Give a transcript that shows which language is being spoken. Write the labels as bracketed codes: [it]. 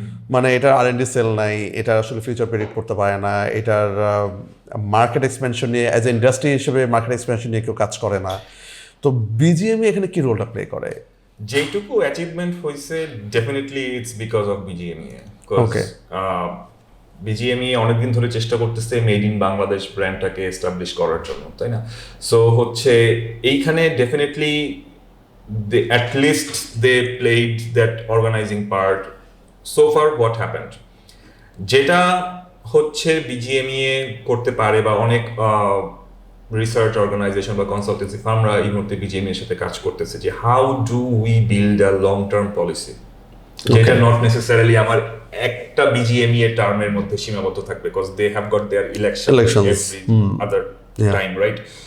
[bn] মানে এটার R&D sell নাই, এটা আসলে ফিউচার প্রেডিক্ট করতে পারে না, এটার মার্কেট এক্সপেনশন নিয়ে [en] as a industry [bn] হিসেবে মার্কেট এক্সপেনশন নিয়ে কেউ কাজ করে না। তো বিজিএমই এখানে কি রোলটা প্লে করে? যেটুকু অ্যাচিভমেন্ট হয়েছে, [en] Definitely it's because of BGMEA. Okay, [bn] BGMEA অনেকদিন ধরে চেষ্টা করতেছে মেড ইন বাংলাদেশ ব্র্যান্ডটাকে এস্টাবলিশ করার জন্য, তাই না? [en] so [bn] হচ্ছে এইখানে [en] Definitely at least they played that organizing part. So far what happened, [bn] যেটা হচ্ছে বিজিএমইএ করতে পারে, বা অনেক রিসার্চ অর্গানাইজেশন বা কনসালটেন্সি ফার্মরা এই মুহূর্তে বিজিএমইএর সাথে কাজ করতেছে, যে [en] how do we build a long term policy, [bn] যেটা [en] not necessarily [bn] আমার একটা বিজিএমইএ টার্মের মধ্যে সীমাবদ্ধ থাকবে, [en] Because they have got their election every other time, right?